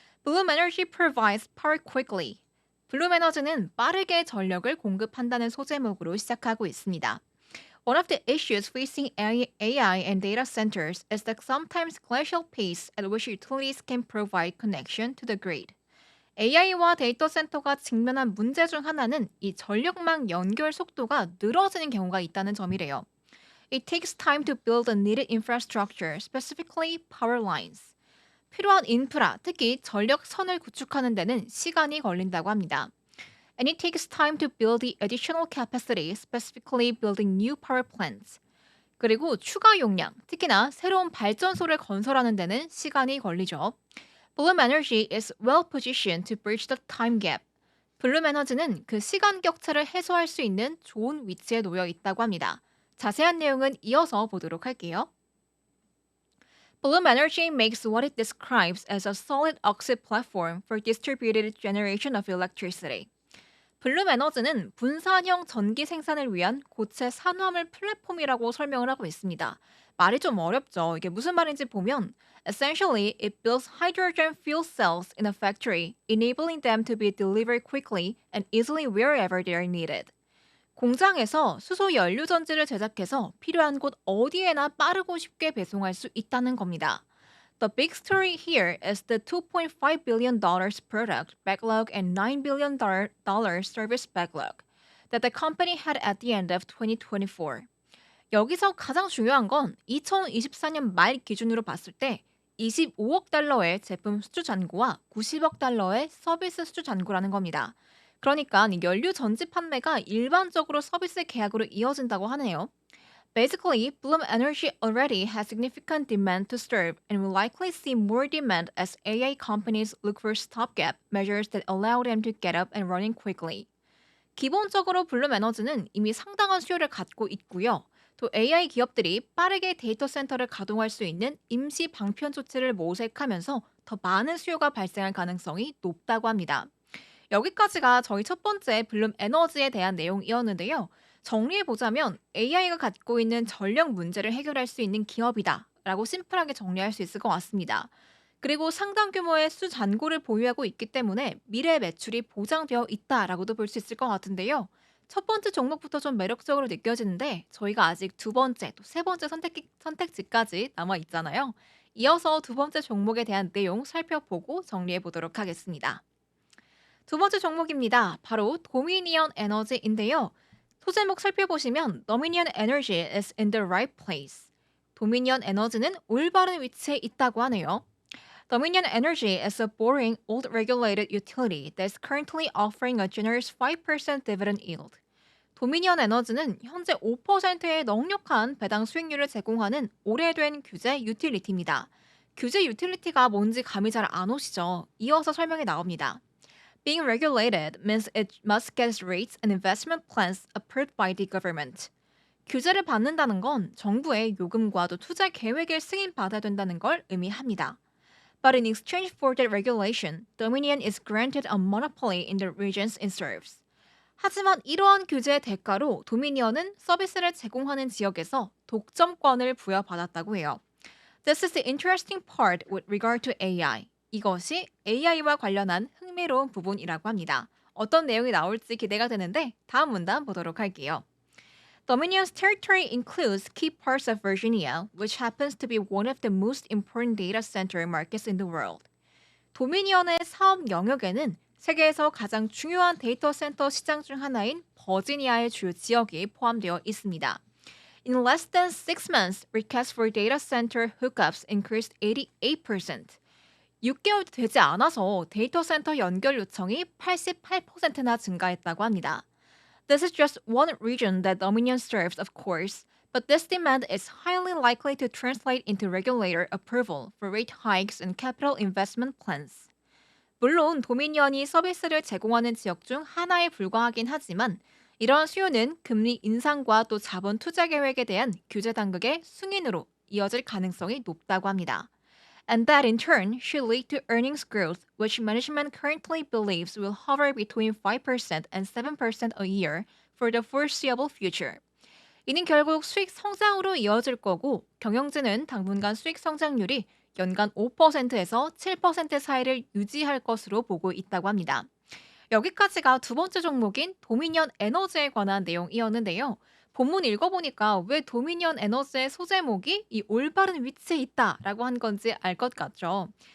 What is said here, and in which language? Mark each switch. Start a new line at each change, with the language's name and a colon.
English: 블룸 에너지 provides power quickly.
Korean: 블룸 에너지는 빠르게 전력을 공급한다는 소제목으로 시작하고 있습니다.
English: One of the issues facing AI and data centers is the sometimes glacial pace at which utilities can provide connection to the grid.
Korean: AI와 데이터 센터가 직면한 문제 중 하나는 이 전력망 연결 속도가 늘어지는 경우가 있다는 점이래요.
English: It takes time to build the needed infrastructure, specifically power lines.
Korean: 필요한 인프라, 특히 전력선을 구축하는 데는 시간이 걸린다고 합니다.
English: And it takes time to build the additional capacity, specifically building new power plants.
Korean: 그리고 추가 용량, 특히나 새로운 발전소를 건설하는 데는 시간이 걸리죠.
English: Bloom Energy is well positioned to bridge the time gap.
Korean: 블룸 에너지는 그 시간 격차를 해소할 수 있는 좋은 위치에 놓여 있다고 합니다. 자세한 내용은 이어서 보도록 할게요.
English: Bloom Energy makes what it describes as a solid oxide platform for distributed generation of electricity.
Korean: 블룸 에너지는 분산형 전기 생산을 위한 고체 산화물 플랫폼이라고 설명을 하고 있습니다. 말이 좀 어렵죠. 이게 무슨 말인지 보면
English: Essentially, it builds hydrogen fuel cells in a factory, enabling them to be delivered quickly and easily wherever they are needed.
Korean: 공장에서 수소 연료 전지를 제작해서 필요한 곳 어디에나 빠르고 쉽게 배송할 수 있다는 겁니다.
English: The big story here is the $2.5 billion product backlog and $9 billion service backlog that the company had at the end of 2024.
Korean: 여기서 가장 중요한 건 2024년 말 기준으로 봤을 때 25억 달러의 제품 수주 잔고와 90억 달러의 서비스 수주 잔고라는 겁니다. 그러니까 이 연료 전지 판매가 일반적으로 서비스 계약으로 이어진다고 하네요.
English: Basically, Bloom Energy already has significant demand to serve and will likely see more demand as AI companies look for stopgap measures that allow them to get up and running quickly.
Korean: 기본적으로 블룸 에너지는 이미 상당한 수요를 갖고 있고요. 또 AI 기업들이 빠르게 데이터 센터를 가동할 수 있는 임시 방편 조치를 모색하면서 더 많은 수요가 발생할 가능성이 높다고 합니다. 여기까지가 저희 첫 번째 블룸 에너지에 대한 내용이었는데요. 정리해보자면 AI가 갖고 있는 전력 문제를 해결할 수 있는 기업이다 라고 심플하게 정리할 수 있을 것 같습니다. 그리고 상당 규모의 수 잔고를 보유하고 있기 때문에 미래 매출이 보장되어 있다라고도 볼 수 있을 것 같은데요. 첫 번째 종목부터 좀 매력적으로 느껴지는데 저희가 아직 두 번째, 또 세 번째 선택지까지 남아 있잖아요. 이어서 두 번째 종목에 대한 내용 살펴보고 정리해 보도록 하겠습니다. 두 번째 종목입니다. 바로 도미니언 에너지인데요. 소제목 살펴보시면
English: Dominion Energy is in the right place.
Korean: 도미니언 에너지는 올바른 위치에 있다고 하네요.
English: Dominion Energy is a boring, old regulated utility that is currently offering a generous 5% dividend yield.
Korean: 도미니언 에너지는 현재 5%의 넉넉한 배당 수익률을 제공하는 오래된 규제 유틸리티입니다. 규제 유틸리티가 뭔지 감이 잘 안 오시죠? 이어서 설명이 나옵니다.
English: Being regulated means it must get rates and investment plans approved by the government.
Korean: 규제를 받는다는 건 정부의 요금과 또 투자 계획을 승인받아야 된다는 걸 의미합니다.
English: But in exchange for that regulation, Dominion is granted a monopoly in the regions it serves.
Korean: 하지만 이러한 규제의 대가로 도미니언은 서비스를 제공하는 지역에서 독점권을 부여받았다고 해요.
English: This is the interesting part with regard to AI.
Korean: 이것이 AI와 관련한 흥미로운 부분이라고 합니다. 어떤 내용이 나올지 기대가 되는데 다음 문단 보도록 할게요.
English: Dominion's territory includes key parts of Virginia, which happens to be one of the most important data center markets in the world.
Korean: 도미니언의 사업 영역에는 세계에서 가장 중요한 데이터 센터 시장 중 하나인 버지니아의 주요 지역이 포함되어 있습니다.
English: In less than 6 months, requests for data center hookups increased 88%.
Korean: 6개월도 되지 않아서 데이터 센터 연결 요청이 88%나 증가했다고 합니다.
English: This is just one region that Dominion serves, of course, but this demand is highly likely to translate into regulator approval for rate hikes and capital investment plans.
Korean: 물론 도미니언이 서비스를 제공하는 지역 중 하나에 불과하긴 하지만 이런 수요는 금리 인상과 또 자본 투자 계획에 대한 규제 당국의 승인으로 이어질 가능성이 높다고 합니다.
English: And that in turn should lead to earnings growth, which management currently believes will hover between 5% and 7% a year for the foreseeable future.
Korean: 이는 결국 수익 성장으로 이어질 거고 경영진은 당분간 수익 성장률이 연간 5%에서 7% 사이를 유지할 것으로 보고 있다고 합니다. 여기까지가 두 번째 종목인 도미니언 에너지에 관한 내용이었는데요. 본문 읽어보니까 왜 도미니언 에너지의 소제목이 이 올바른 위치에 있다라고 한 건지 알 것 같죠.